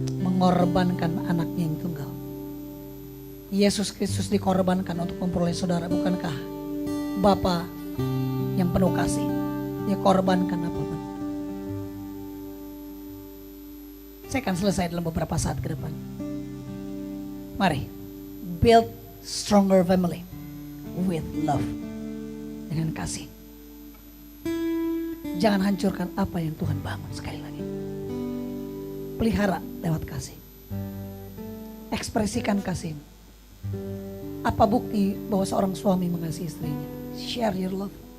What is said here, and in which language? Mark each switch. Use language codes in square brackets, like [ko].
[id] Mengorbankan anaknya yang tunggal. Yesus Kristus dikorbankan untuk memperoleh saudara. Bukankah Bapa yang penuh kasih? Dia korbankan apapun. Saya akan selesai dalam beberapa saat ke depan. [en] Mari, build stronger family with love. [id] Dengan kasih. Jangan hancurkan apa yang Tuhan bangun. Sekali lagi, pelihara lewat kasih. Ekspresikan kasih. Apa bukti bahwa seorang suami mengasihi istrinya? [en] Share your love.